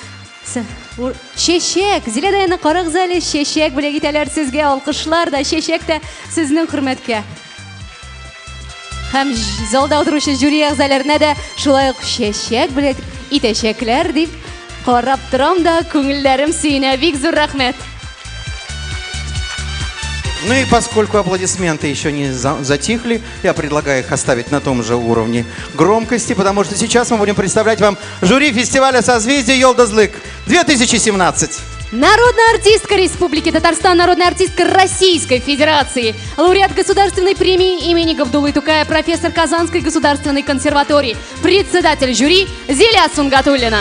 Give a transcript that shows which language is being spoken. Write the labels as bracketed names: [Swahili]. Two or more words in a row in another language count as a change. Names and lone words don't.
[Tatar] Чәчәк, Зиләдәне карагыз әле, чәчәк бүләк итәләр сезгә, алкышлар да, чәчәк тә сезнең хөрмәткә. Һәм залда утыручы жюри әгъзаларына да шулай ук чәчәк бүләк итәчәкләр дип карап торам да, күңелләрем сөенә. Бик зур рәхмәт. [Russian] Ну и поскольку аплодисменты еще не затихли, я предлагаю их оставить на том же уровне громкости, потому что сейчас мы будем представлять вам жюри фестиваля «Созвездие Йолдызлык» 2017. Народная артистка Республики Татарстан, народная артистка Российской Федерации, лауреат государственной премии имени Габдуллы Тукая, профессор Казанской государственной консерватории, председатель жюри Зиля Сунгатуллина.